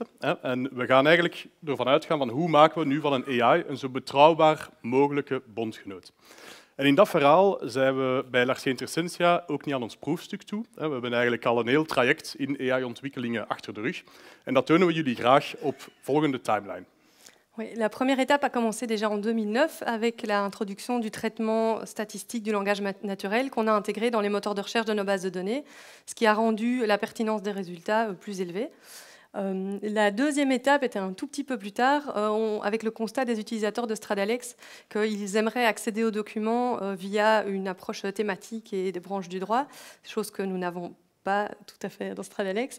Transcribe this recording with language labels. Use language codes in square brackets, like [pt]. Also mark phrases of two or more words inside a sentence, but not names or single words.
[nl] En we gaan eigenlijk ervan uitgaan van hoe maken we nu van een AI een zo betrouwbaar mogelijke bondgenoot. En in dat verhaal zijn we bij Larcier Intersensia ook niet aan ons proefstuk toe. We hebben eigenlijk al een heel traject in AI-ontwikkelingen achter de rug. En dat tonen we jullie graag op volgende timeline. [fr] Oui, la première étape a commencé déjà en 2009 avec l'introduction du traitement statistique du langage naturel qu'on a intégré dans les moteurs de recherche de nos bases de données, ce qui a rendu la pertinence des résultats plus élevée. La deuxième étape était un tout petit peu plus tard, avec le constat des utilisateurs de Stradalex qu'ils aimeraient accéder aux documents via une approche thématique et des branches du droit, chose que nous n'avons pas tout à fait dans Stradalex.